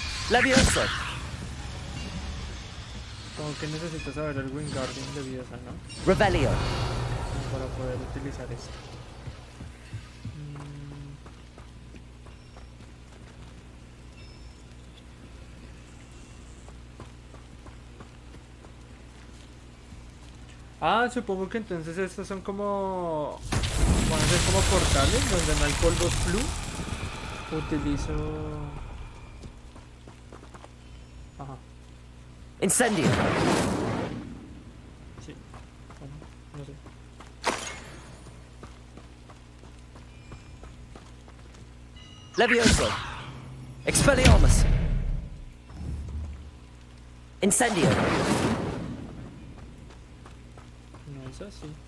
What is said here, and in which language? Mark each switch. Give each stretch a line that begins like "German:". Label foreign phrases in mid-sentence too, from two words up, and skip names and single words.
Spanish: Levioso. Como que necesito saber el Wingardium Leviosa, ¿no? Revelio. Para poder utilizar esto. Ah, supongo que entonces estos son como... Van a ser como portales donde no hay polvos flu. Utilizo... Ajá. Incendio. Sí. Bueno, no sé. Levioso. Expelliarmus. Incendio. No es así.